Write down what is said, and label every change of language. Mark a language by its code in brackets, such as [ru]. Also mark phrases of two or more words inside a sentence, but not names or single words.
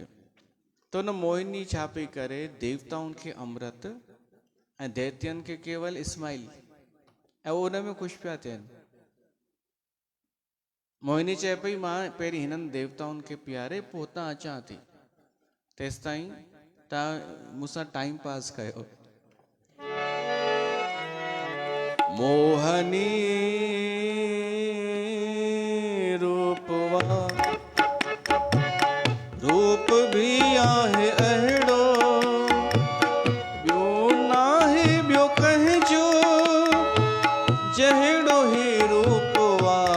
[sd] त हुन मोहिनी छा पई करे, देवताउनि खे अमृत ऐं दैत्यनि खे केवल इस्माइल, ऐं उहो उन में ख़ुशि पिया थियनि। मोहिनी चए पई, मां पहिरीं हिननि देवताउनि खे पीआरे पोइ हुतां अचां थी, तेसि ताईं तव्हां मूंसां [en] time pass [sd] कयो। मोहनी रूपवा, रूप भी आहे अहिड़ो, ॿियो नाहे ॿियो कंहिंजो जहिड़ो ही रूपवा।